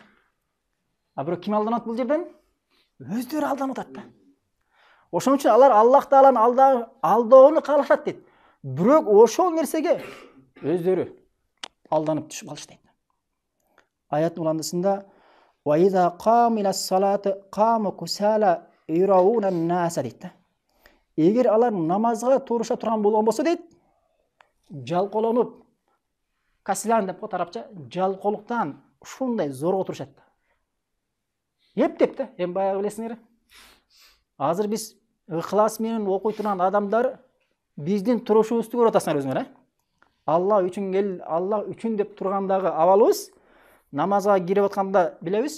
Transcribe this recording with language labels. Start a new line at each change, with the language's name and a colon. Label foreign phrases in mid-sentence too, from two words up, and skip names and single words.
Kyrgyz: А бирок ким алданат бул жерден? Өздөрү алданып атат да. Ошон үчүн алар Аллах Тааланын алдоону каалашат дейт. Бирок ошол нерсеге өздөрү алданып түшүп калышат дейт. Аяттын уландысында
Arabic: "وإذا قاموا إلى الصلاة قاموا كسالى يراءون الناس"
Kyrgyz: дейт да. Эгер алар намазга туруша турган болгон болсо дейт, жалколонуп, каслян деп коет арабча, жалколуктан ушундай зорго турушат да. Эптеп да, эми баягы билесиңер. Азыр биз ыхлас менен окуй турган адамдар биздин турушубузду көрүп атасыңар өзүңөр, Алла үчүн Алла үчүн деп тургандагы абалыбыз, намазга кирип атканда билебиз.